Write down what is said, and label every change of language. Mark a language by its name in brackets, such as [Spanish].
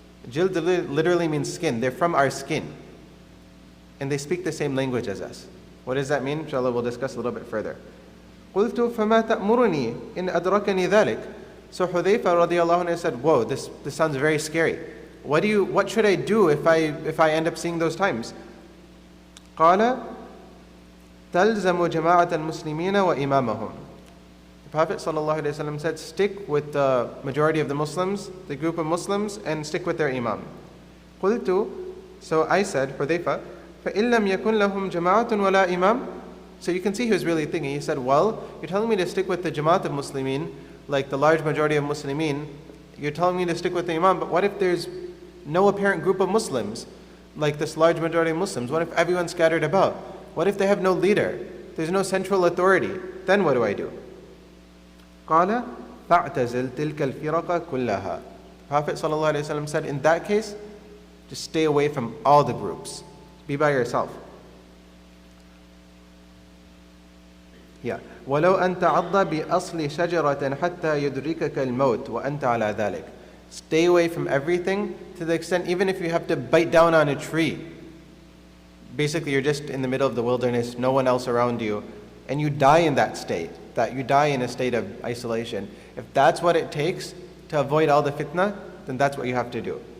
[English] Jild literally means skin. They're from our skin. And they speak the same language as us. What does that mean? Inshallah, we'll discuss a little bit further. [Arabic] قُلْتُ فَمَا تَأْمُرُنِي إِنْ أَدْرَكَنِي ذَلِكَ. [English] So Hudayfa radiallahu anhu said, whoa, this sounds very scary. What should I do if I end up seeing those times? [Arabic] قال تلزم جماعة المسلمين وإمامهم. [English] The Prophet ﷺ said, stick with the majority of the Muslims, the group of Muslims, and stick with their imam. [Arabic] قلت, [English] so I said, [Arabic] Hudayfa, فَإِن لَمْ يَكُنْ لَهُمْ جَمَاعَةٌ وَلَا إِمَامٌ. [English] So you can see he was really thinking. He said, well, you're telling me to stick with the Jamaat of Muslimin, like the large majority of Muslimin. You're telling me to stick with the imam, but what if there's no apparent group of Muslims, like this large majority of Muslims? What if everyone's scattered about? What if they have no leader? There's no central authority. Then what do I do? [Arabic] قال فاعتزل تلك الفرق كلها. [English] The Prophet ﷺ said, in that case, just stay away from all the groups. Be by yourself. Yeah. [Arabic] ولو أن تعض بأصل شجرة حتى يدركك الموت وأنت على ذلك. [English] Stay away from everything to the extent, even if you have to bite down on a tree. Basically, you're just in the middle of the wilderness, no one else around you, and you die in that state, that you die in a state of isolation. If that's what it takes to avoid all the fitna, then that's what you have to do.